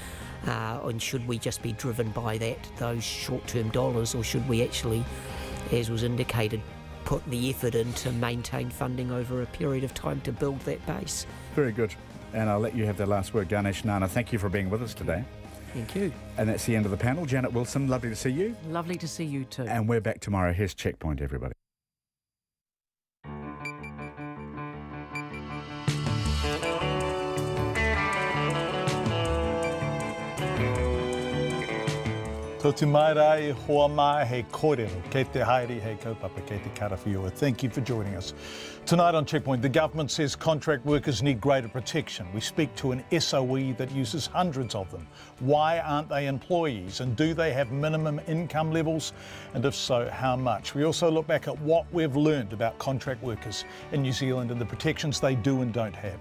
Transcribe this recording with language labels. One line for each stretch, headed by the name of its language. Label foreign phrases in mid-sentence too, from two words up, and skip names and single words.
English: And should we just be driven by those short-term dollars, or should we actually, as was indicated, put the effort in to maintain funding over a period of time to build that base? Very good. And I'll let you have the last word, Ganesh Nana. Thank you for being with us today. Thank you. And that's the end of the panel. Janet Wilson, lovely to see you. Lovely to see you too. And we're back tomorrow. Here's Checkpoint, everybody.
Māori: Tō te mairai, hoa mai, he kōrero, kei te haere, he kaupapa, kei te karawhiua.
English: Thank you for joining us. Tonight on Checkpoint, the government says contract workers need greater protection. We speak to an SOE that uses hundreds of them. Why aren't they employees? And do they have minimum income levels? And if so, how much? We also look back at what we've learned about contract workers in New Zealand and the protections they do and don't have.